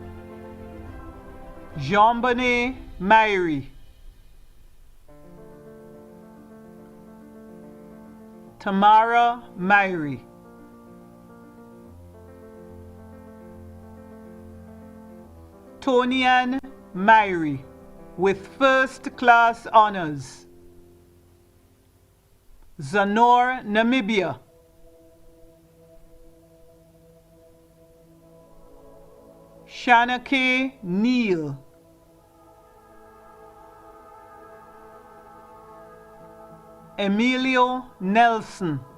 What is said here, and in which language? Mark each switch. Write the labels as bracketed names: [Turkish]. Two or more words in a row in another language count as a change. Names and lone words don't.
[English] Jean-Bonnet Myrie, Tamara Myrie. Tonian Myrie with first class honors. Zanor, Namibia. Shanake Neal. Emilio Nelson.